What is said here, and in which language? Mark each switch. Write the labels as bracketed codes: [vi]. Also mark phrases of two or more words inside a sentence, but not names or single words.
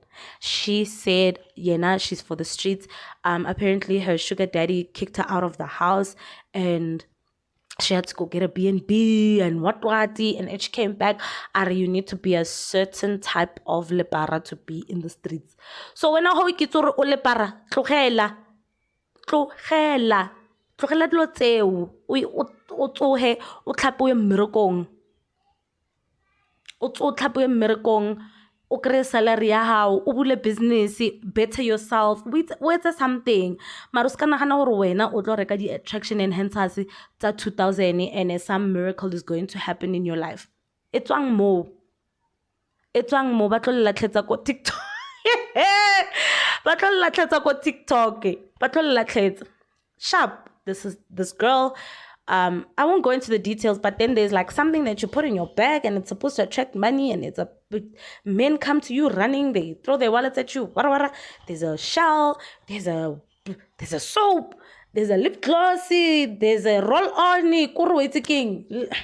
[en] She said, Yena, she's for the streets. Apparently her sugar daddy kicked her out of the house and she had to go get a B&B and what. And she came back. You need to be a certain type of lepara to be in the streets. [st] So when I ho ikitsore o lepara, tlogela dilo tseo o tsohe o tlhapoe mmerekong. O tlhapoe mmerekong, o kry salary ya hao, o bule business, [en] better yourself, [st] o etsa something. Mara o ska nagana gore wena o tlo reka di [en] attraction enhancers [st] tsa 2000 [en] and some miracle is going to happen in your life. [tn] E tswang mo ba tlo latlhetsa ko TikTok. Ba tlo latlhetsa ko TikTok. Ba tlo latlhetsa. [en] Sharp. This girl. I won't go into the details, but then there's like something that you put in your bag and it's supposed to attract money and men come to you running, they throw their wallets at you. There's a shell, there's a soap, there's a lip gloss, there's a roll-on, king.